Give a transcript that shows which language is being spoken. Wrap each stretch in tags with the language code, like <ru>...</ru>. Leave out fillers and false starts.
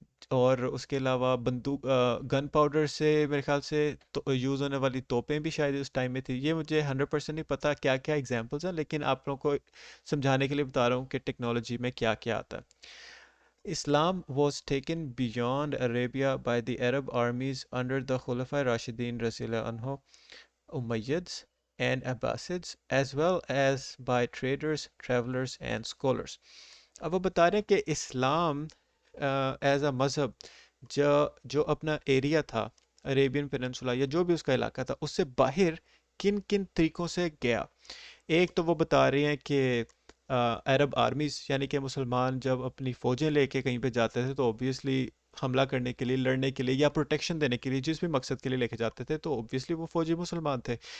<ur>اور اس کے علاوہ بندوق، گن پاؤڈر سے میرے خیال سے یوز ہونے والی توپیں بھی شاید اس ٹائم میں تھی. یہ مجھے 100% نہیں پتا کیا کیا ایگزامپلس ہیں، لیکن آپ لوگوں کو سمجھانے کے لیے بتا رہا ہوں کہ ٹیکنالوجی میں کیا کیا آتا ہے.</ur> <en>Islam was taken beyond Arabia by the Arab armies under the Khulafai Rashidin Raziallahu anhu Umayyads. and Abbasids as well as by traders, travelers and scholars.</en> <ur>اب وہ بتا رہے ہیں کہ اسلام</ur> <en>is a</en> <ur>مذہب جو جو اپنا ایریا تھا، عریبین پیننسولا یا جو بھی اس کا علاقہ تھا، اس سے باہر کن کن طریقوں سے گیا. ایک تو وہ بتا رہے ہیں کہ عرب آرمیز یعنی کہ مسلمان جب اپنی فوجیں لے کے کہیں پہ جاتے تھے تو اوبویسلی حملہ کرنے کے لیے، لڑنے کے لیے یا پروٹیکشن دینے کے لیے جس بھی مقصد کے لیے لے کے جاتے تھے تو اوبویسلی وہ فوجی مسلمان تھے.</ur>